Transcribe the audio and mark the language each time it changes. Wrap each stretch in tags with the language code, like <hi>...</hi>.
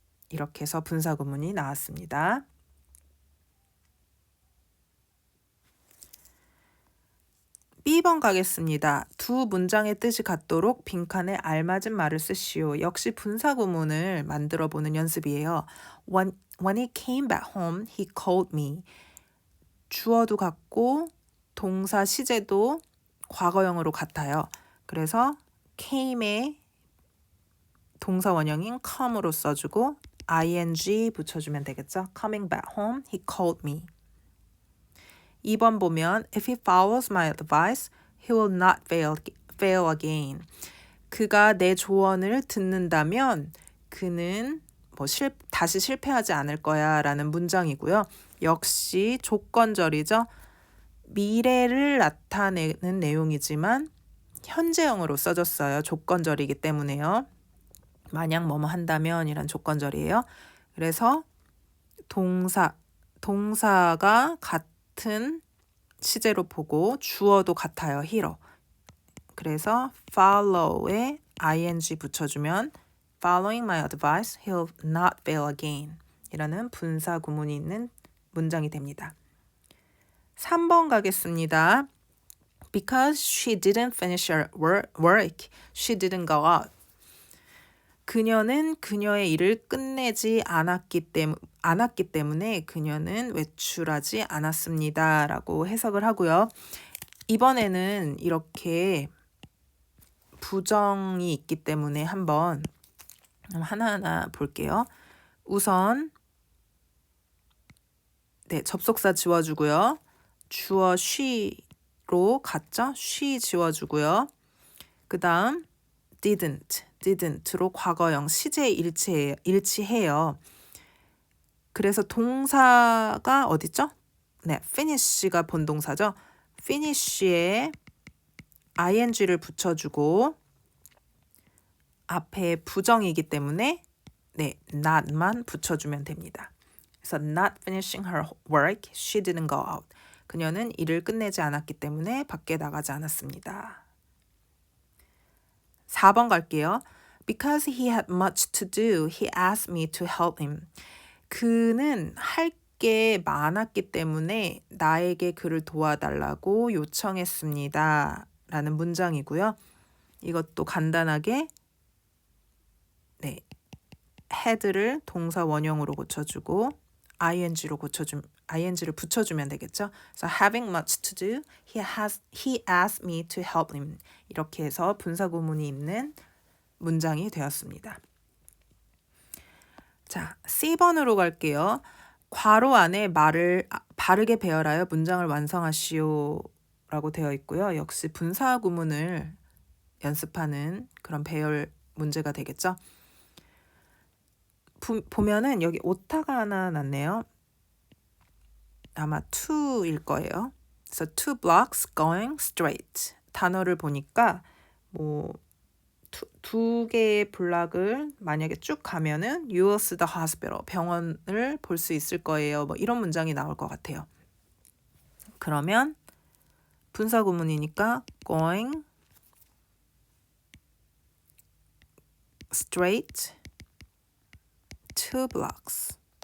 <ko>이렇게 해서 분사구문이 나왔습니다. B번 가겠습니다. 두 문장의 뜻이 같도록 빈칸에 알맞은 말을 쓰시오. 역시 분사구문을 만들어 보는 연습이에요.</ko> <en>When he came back home, he called me.</en> <ko>주어도 같고 동사 시제도 과거형으로 같아요. 그래서 came의 동사 원형인 come으로 써주고 ing 붙여주면 되겠죠.</ko> <en>Coming back home, he called me.</en> <ko>2번 보면</ko> <en>If he follows my advice, he will not fail again.</en> <ko>그가 내 조언을 듣는다면 그는 다시 실패하지 않을 거야 라는 문장이고요. 역시 조건절이죠. 미래를 나타내는 내용이지만 현재형으로 써졌어요. 조건절이기 때문에요. 만약 뭐뭐 한다면 이란 조건절이에요. 그래서 동사가 같은 시제로 보고 주어도 같아요. hero. 그래서 follow에 ing 붙여주면</ko> <en>Following my advice, he'll not fail again.</en> <ko>이라는 분사 구문이 있는 문장이 됩니다. 3번 가겠습니다.</ko> <en>Because she didn't finish her work, she didn't go out.</en> <ko>그녀는 그녀의 일을 끝내지 않았기 때문에 그녀는 외출하지 않았습니다. 라고 해석을 하고요. 이번에는 이렇게 부정이 있기 때문에 한번 하나하나 볼게요. 우선 네, 접속사 지워주고요. 주어 she로 갔죠? she 지워주고요. 그 다음 didn't로 과거형 시제 일치해요. 그래서 동사가 어디죠? 네, finish가 본동사죠. finish에 ing를 붙여주고 앞에 부정이기 때문에 네, not만 붙여주면 됩니다.</ko> <en>그래서 not finishing her work, she didn't go out.</en> <ko>그녀는 일을 끝내지 않았기 때문에 밖에 나가지 않았습니다. 4번 갈게요.</ko> <en>Because he had much to do, he asked me to help him.</en> <ko>그는 할 게 많았기 때문에 나에게 그를 도와달라고 요청했습니다. 라는 문장이고요. 이것도 간단하게 네, had를 동사 원형으로 고쳐주고 ing를 붙여주면 되겠죠.</ko> <en>So having much to do, he asked me to help him.</en> <ko>이렇게 해서 분사 구문이 있는 문장이 되었습니다. 자, C번으로 갈게요. 괄호 안에 말을 바르게 배열하여 문장을 완성하시오 라고 되어 있고요. 역시 분사 구문을 연습하는 그런 배열 문제가 되겠죠. 보면은 여기 오타가 하나 났네요. 아마 to일 거예요.</ko> <en>그래서 2 blocks going straight.</en> <ko>단어를 보니까 두 개의 블락을 만약에 쭉 가면은</ko> <en>you will see the hospital.</en> <ko>병원을 볼 수 있을 거예요. 이런 문장이 나올 것 같아요. 그러면 분사 구문이니까</ko> <en>going straight 2 blocks.</en>